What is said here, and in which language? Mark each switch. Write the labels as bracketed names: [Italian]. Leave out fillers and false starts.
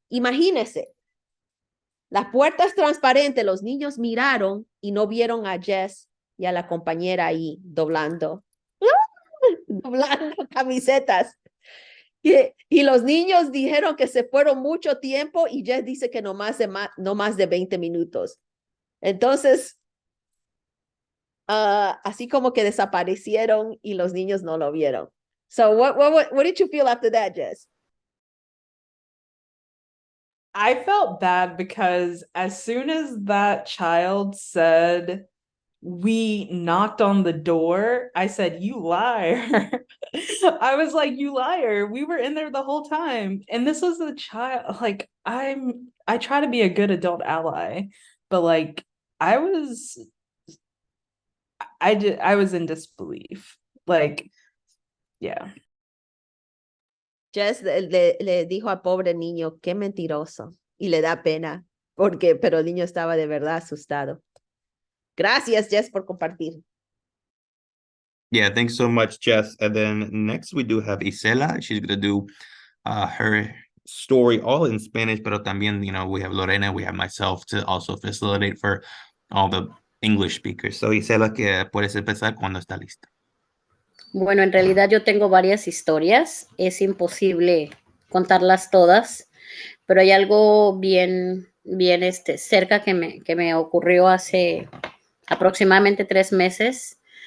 [Spanish] Imagínense, la puerta es transparente, los niños miraron y no vieron a Jess y a la compañera ahí doblando camisetas. Y los niños dijeron que se fueron mucho tiempo y Jess dice que no más de 20 minutos. Entonces, así como que desaparecieron y los niños no lo vieron. [English] So what did you feel after that, Jess? I felt bad because as soon as that child said we knocked on the door, I said, "You liar." I was like, "You liar. We were in there the whole time." And this was a child, like I try to be a good adult ally, but like I was I was in disbelief. Like, yeah. [Spanish] Jess le dijo al pobre niño, qué mentiroso. Y le da pena, pero el niño estaba de verdad asustado. Gracias, Jess, por compartir. [English] Yeah, thanks so much, Jess. And then next we do have Isela. She's gonna do her story all in Spanish, [Spanish] pero también, [English] we have Lorena, we have myself to also facilitate for all the English speakers. [Spanish] So Isela, que puedes empezar cuando está lista. Bueno, en realidad yo tengo varias historias. Es imposible contarlas todas, pero hay algo bien cerca que me ocurrió hace aproximadamente 3 meses.